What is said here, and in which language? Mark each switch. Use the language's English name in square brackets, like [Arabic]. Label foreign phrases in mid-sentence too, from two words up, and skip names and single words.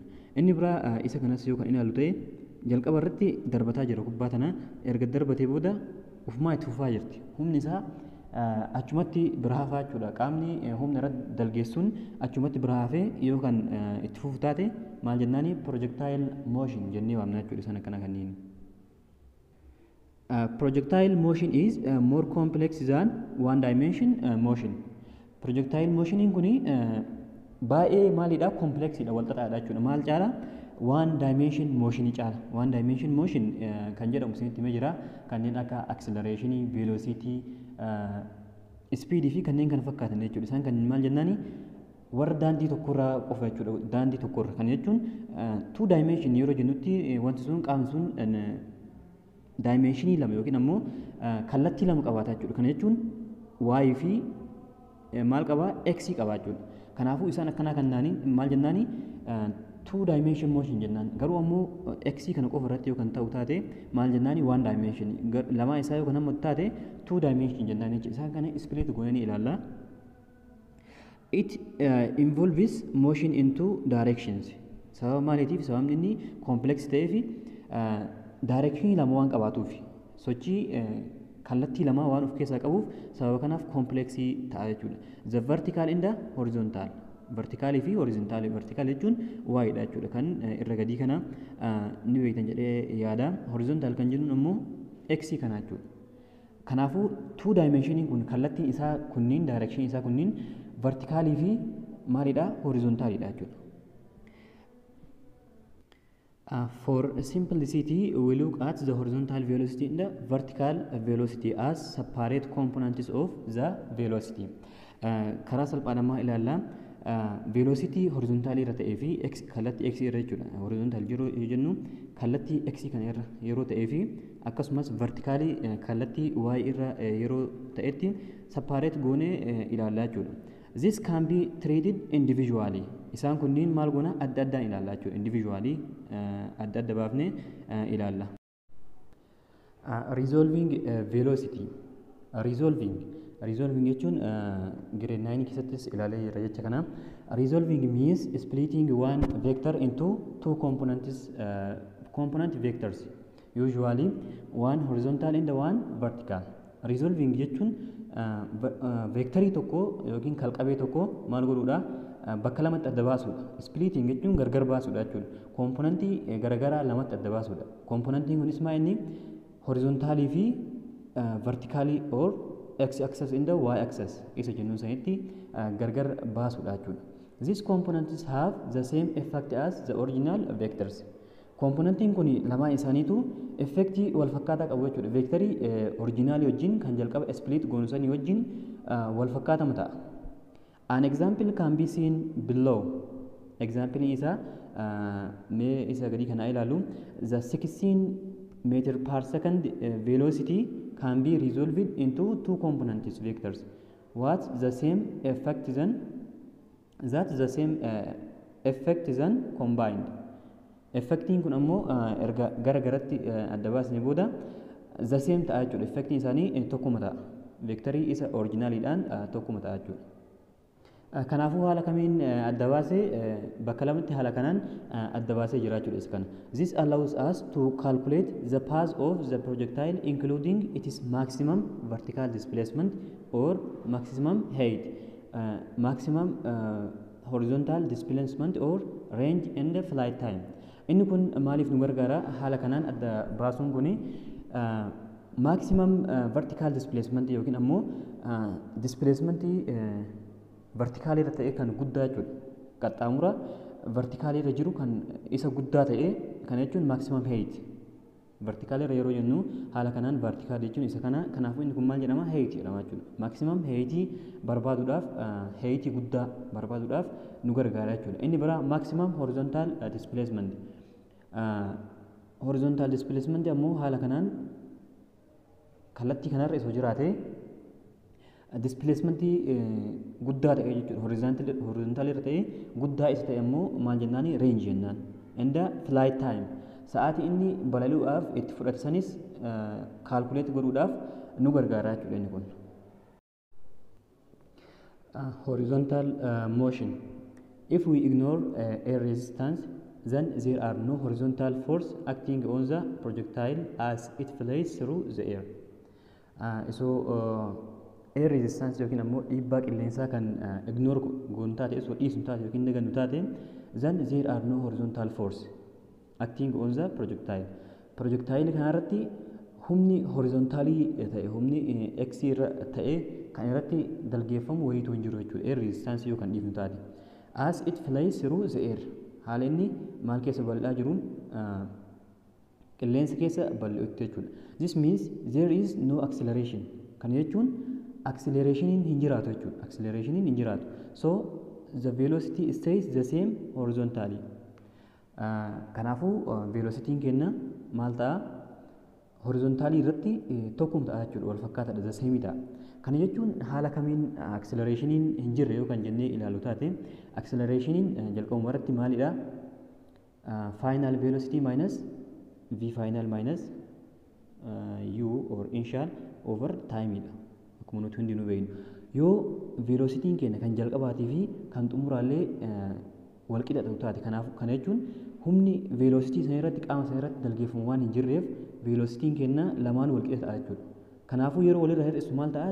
[Oromo] Inni biraa isa kanas yoo kan ilaallu ta'e jalqaba irratti darbataa jira kubbaa tana erga darbatee booda ufumaa itti fufaa jirti. Humni isaa achumatti bira hafaa jechuudha. Qaamni humna irratti dalgeessuun achumatti bira hafee yoo kan itti fufu taate maal jennaani [English] projectile motion [Oromo] jennee waamna jechuudha. Sana kana kanniin. [English] Projectile motion is more complex than one dimension motion. Projectile motion [Oromo] kuni baay'ee maalidha complexidha wal xaxaadha jechuudha. Maal caala [English] one dimension motion [Oromo] caala. [English] One dimension motion [Oromo] kan jedhamu isinitti himee jira kanneen akka acceleration, velocity, speed fi kanneen kana fakkaatan jechuudha. Isaan kan maal jennaani warra daandii tokkorraa qofa jechuudha. Daandii tokkorra kan jechuun [English] two dimension [Oromo] yeroo jennutti wanti sun qaamni sun dimensionii lama yookiin ammoo kallattii lama qabaata jechuudha. Kana jechuun y fi maal qabaa x qabaa jechuudha. Kanaafuu isaan akkanaa kannaanii maal jennaani [English] two dimension motion [Oromo] jennaan. Garuu ammoo x kana qofa irratti yoo kan ta'u taate maal jennaani [English] one dimension [Oromo] lama isaa yoo kan hamma taate [English] two dimension [Oromo] jennaan jechuudha. Isaan kana split goonanii ilaalla. [English] It involves motion in two directions. [Oromo] Sababa maaliitiif sababni inni complex ta'ee fi direction lama waan qabaatuuf sochii kallattii lama waan of keessaa qabuuf sababa kanaaf komplexii ta'a jechuudha. [English] The vertical and the horizontal. [Oromo] Vertikaalii fi horizontaalii. Vertikaal jechuun waa'idha jechuudha. Kan irra gadii kana ni beektan jedhee yaada. Horizontaal kan jennuun ammoo x kana jechuudha. Kanaafuu [English] two dimensioniin [Oromo] kun kallattiin isaa kunniin direction isaa kunniin vertikaalii fi maalidha horizontaalidha jechuudha. [English] For simplicity, we look at the horizontal velocity and the vertical velocity as separate components of the velocity. [Oromo] Karaa salphaadhamaa ilaalla. Velocity horizontaalii irra ta'ee fi kallattii x irra jechuudha. Horizontaal yeroo jennu kallattii x kana irra yeroo ta'ee fi akkasumas vertikaalii kallattii y irra yeroo ta'etti separate goonee ilaallaa jechuudha. [English] This can be treated individually. [Oromo] Isaan kunniin maal goona adda addaan ilaallaa jechuudha. Individually adda adda baafnee ilaalla. [English] Resolving velocity. [Oromo] Resolving jechuun grade 9 keessattis ilaalee jirra jecha kana. [English] Resolving means splitting one vector into two component vectors. Usually one horizontal and one vertical. [Oromo] Resolving jechuun vectorii tokko yookiin kalqabee tokko maal godhuudha bakka lamatti adda baasuudha. Splitting jechuun gargar baasuudha jechuudha. Komponentii garagaraa lamatti adda baasuudha. Komponentiin kunis maa inni horizontaalii fi vertikaalii [English] or x axis and y axis [Oromo] isa jennuun sanitti gargar baasuudha jechuudha. [English] These components have the same effect as the original vectors. [Oromo] Komponentiin kun lamaan isaaniitu effektii wal fakkaataa qabu jechuudha. Vektarii originaalii wajjin kan jalqaba split goonusanii wajjin wal fakkaatama ta'a. [English] An example can be seen below. [Oromo] Example isa mee isa gadi kana ilaalu. [English] The 16 meter per second velocity can be resolved into two components vectors. What the same effect then? That the same effect then combined. [Oromo] Effektiin kun ammoo erga gara garatti adda baasnee booda [English] the same [Oromo] ta'a jechuudha. Effektiin isaanii tokkuma ta'a. Vektarii isa oriijinaaliidhaan tokkuma ta'a jechuudha. Kanaafuu haala kamiin adda baasee bakka lamatti haala kanaan adda baasee jira jechuudha isa kana. [English] This allows us to calculate the path of the projectile including its maximum vertical displacement or maximum height, maximum horizontal displacement or range and flight time. [Oromo] Inni kun maaliif nu gargaara haala kanaan adda baasuun kuni [English] maximum vertical displacement [Oromo] yookiin ammoo displacement vertikaalii irra ta'e kan guddaa jechuudha. Qaxxaamura vertikaalii irra jiru kan isa guddaa ta'e kan jechuun [English] maximum height. [Oromo] Vertikaalii irra yeroo jennu haala kanaan vertikaal jechuun isa kana. Kanaafuu inni kun maal jedhama height jedhama jechuudha. [English] Maximum height [Oromo] barbaaduudhaaf height guddaa barbaaduudhaaf nu gargaara jechuudha. Inni biraa [English] maximum horizontal displacement. Horizontal displacement [Oromo] ammoo haala kanaan kallattii kanarra osoo jiraate displacement guddaa ta'e jechuudha. Horizontal irra ta'e guddaa isa ta'e ammoo maal jennaani range jennaan. [English] And flight time. [Oromo] sa'aatii inni balali'uudhaaf itti fudhate sanis kaalkuleet godhuudhaaf nu gargaara jechuudha inni kun. [English] Horizontal motion. If we ignore air resistance, then there are no horizontal force acting on the projectile as it flies through the air. Air resistance [Oromo] yookiin ammoo dhiibbaa qilleensaa kan ignore goonu taate osoo dhiisnu taate yookiin dagannu taate, [English] then there are no horizontal force acting on the projectile. [Oromo] Projectile kanarratti humni horizontaalii ta'e humni x irra ta'e kan irratti dalgeeffamu wayiitu hin jiru jechuudha. [English] Air resistance [Oromo] yoo kan dhiifnu taate. [English] As it flies through the air. [Oromo] Haala inni maal keessa bal'aa jiruun qilleensa keessa bal'uutti jechuudha. [English] This means there is no acceleration. [Oromo] Kana jechuun accelerationin hin jiraatu jechuudha. Accelerationin hin jiraatu. [English] So the velocity stays the same horizontally. [Oromo] Kanaafuu velocitiin keenya maal ta'a? Horizontaalii irratti tokkuma ta'a jechuudha. Wal fakkaataadha. [English] The same ta'a. [Oromo] Kana jechuun haala kamiin accelerationin hin jirre yoo kan jennee ilaalu taate, accelerationin jalqabuma irratti maalidha? [English] Final velocity minus v final minus u or initial over time dha. [Oromo] Akkuma nuti hundi nu beeknu. Yoo velocitiin keenya kan jalqabaatii fi kan xumuraallee wal qixa ta'u taate, kanaaf kana jechuun humni velocity sana irratti qaama sana irratti dalgeeffamu waan hin jirreef velocitiin keenya lamaan wal qixa ta'a jechuudha. Kanaafuu yeroo walirra hir'isu maal ta'a?